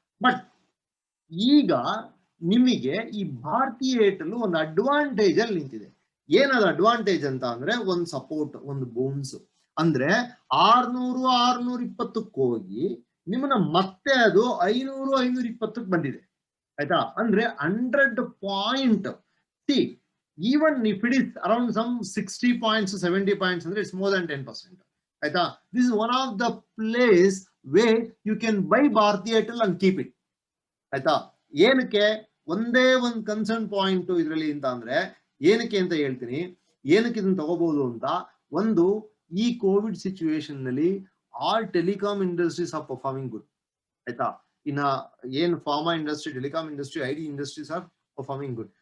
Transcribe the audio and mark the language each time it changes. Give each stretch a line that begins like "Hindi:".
Kannada: But ಈಗ ನಿಮಗೆ ಈ ಭಾರತೀಯ ಏರ್ಟೆಲ್ ಒಂದು ಅಡ್ವಾಂಟೇಜ್ ಅಲ್ಲಿ ನಿಂತಿದೆ. ಏನದು ಅಡ್ವಾಂಟೇಜ್ ಅಂತ ಅಂದ್ರೆ, ಒಂದು ಸಪೋರ್ಟ್, ಒಂದು ಬೌನ್ಸ್. ಅಂದ್ರೆ 600 620 ಹೋಗಿ ನಿಮ್ಮನ್ನ ಮತ್ತೆ ಅದು 500 520 ಬಂದಿದೆ ಆಯ್ತಾ. ಅಂದ್ರೆ 100 point.
English: even if it is around some 60 points 70 points, it's more than 10%. ಆಯ್ತಾ. This is one of the place where you can buy Bharti Airtel and keep it.
Kannada: ಆಯ್ತಾ. ಏನಕ್ಕೆ ಒಂದೇ ಒಂದು ಕನ್ಸರ್ನ್ ಪಾಯಿಂಟ್ ಇದರಲ್ಲಿ ಅಂತ ಅಂದ್ರೆ, ಏನಕ್ಕೆ ಅಂತ ಹೇಳ್ತೀನಿ, ಏನಕ್ಕೆ ಇದನ್ನ ತಗೋಬಹುದು ಅಂತ. ಒಂದು, ಈ ಕೋವಿಡ್ ಸಿಚುವೇಶನ್ ನಲ್ಲಿ
English: All telecom industries are performing good ಆಯ್ತಾ.
Kannada: ಇನ್ನ ಏನ್
English: Pharma industry, telecom industry, IT industries are performing good.